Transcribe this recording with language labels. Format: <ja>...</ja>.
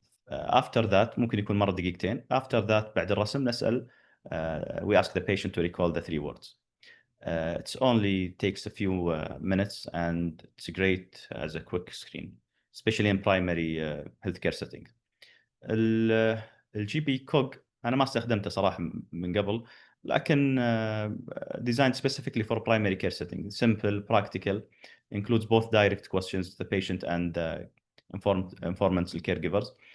<en>After that</en> <ar>ممكن يكون مرة دقيقتين.</ar> <en>After that</en> <ar>بعد الرسم نسأل</ar> <en>we ask the patient to recall the 3 words. It only takes a few minutes and it's great as a quick screen, especially in primary healthcare setting.</en> <ar>الجي بي كوج انا ما استخدمته صراحه من قبل، لكن</ar> <en>designed specifically for primary care setting. Simple, practical, includes both direct questions to the patient and informants to caregivers.</en>